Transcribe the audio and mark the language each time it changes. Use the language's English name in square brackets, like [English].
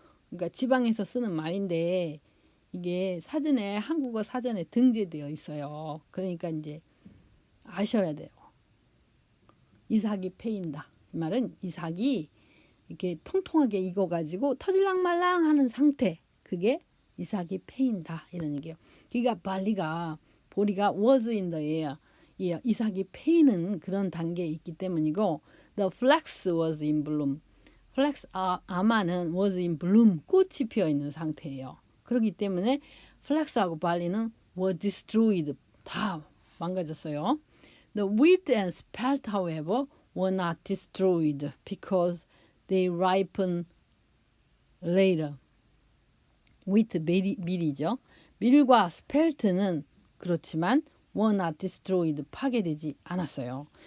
[Korean] 그러니까 지방에서 쓰는 말인데 이게 한국어 사전에 등재되어 있어요. 그러니까 이제 아셔야 돼요. 이삭이 패인다. 이 말은 이삭이 이렇게 통통하게 익어가지고 터질랑 말랑 하는 상태. 그게 이삭이 패인다. 이런 얘기예요. 그러니까 보리가 [English] was in the air. [Korean] 이삭이 패이는 그런 단계에 있기 때문이고 [English] the flax was in bloom. [Korean] flax 아마는 [English] was in bloom. [Korean] 꽃이 피어 있는 상태예요. 그렇기 때문에 flax하고 barley는 [English] were destroyed. [Korean] 다 망가졌어요. [English] The wheat and spelt, however, were not destroyed because they ripen later. [Korean] wheat 밀이죠. 밀과 스펠트는 그렇지만 [English] were not destroyed [Korean] 파괴되지 않았어요.